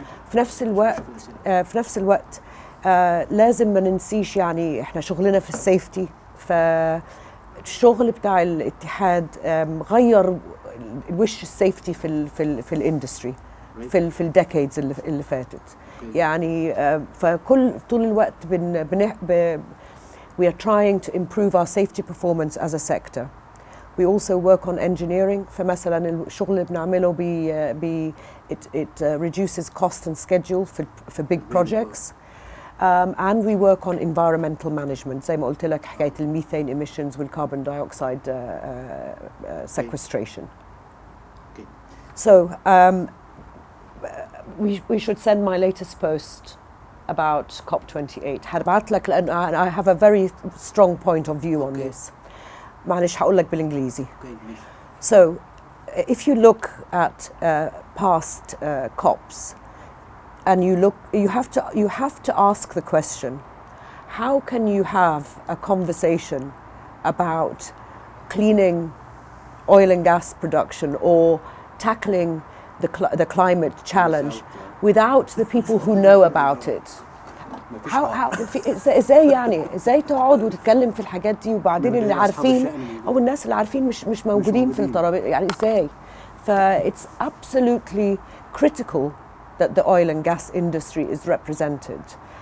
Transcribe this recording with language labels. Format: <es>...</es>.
<ar>في نفس الوقت لازم ما ننسيش يعني احنا شغلنا في السيفتي. فالشغل بتاع الاتحاد غير الوش السيفتي في الاندستري في الديكيدز اللي فاتت.</ar> <en>يعني فكل طول الوقت we are trying to improve our safety performance as a sector. We also work on engineering. فمثلا الشغل اللي بنعمله it reduces cost and schedule for big projects. And we work on environmental management.</en> <ar>زي ما قلت لك حكاية الميثane emissions وال carbon dioxide sequestration.</ar> <en>So we should send my latest post about COP28. هبعت لك لأن I have a very strong point of view on this.</en> <ar>معلش هقول لك بالإنجليزي.</ar> <en>So, if you look at past COPs, and you have to ask the question: how can you have a conversation about cleaning oil and gas production or tackling the climate challenge without the people who know about it?</en> <ar>ازاي تقعد وتتكلم في الحاجات دي وبعدين اللي عارفين او الناس اللي عارفين مش موجودين في الترابيزه، يعني ازاي؟ it's absolutely critical that the oil and gas industry is represented.</ar>